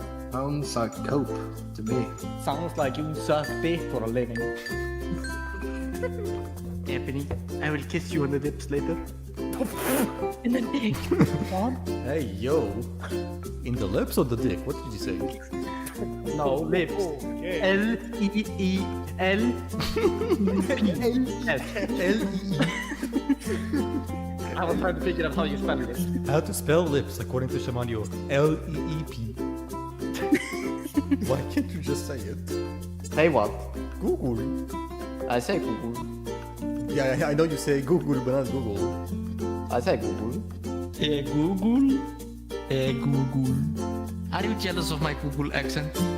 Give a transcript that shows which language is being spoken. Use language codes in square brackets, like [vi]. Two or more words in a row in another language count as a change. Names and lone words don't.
[en] Sounds like dope to me. Sounds like you suck dick for a living. Ebony, I will kiss you on the lips later. In the dick. What? Hey, yo. In the lips or the dick? What did you say? No, lips. Okay. L-E-E-L. I was trying to figure out how you spell it. How to spell lips according to Shamanio. L-E-E-P. Why can't you just say it? Say what? Google. I say Google. Yeah, I know you say Google, but not Google. I say Google. Google? Google. Are you jealous of my Google accent?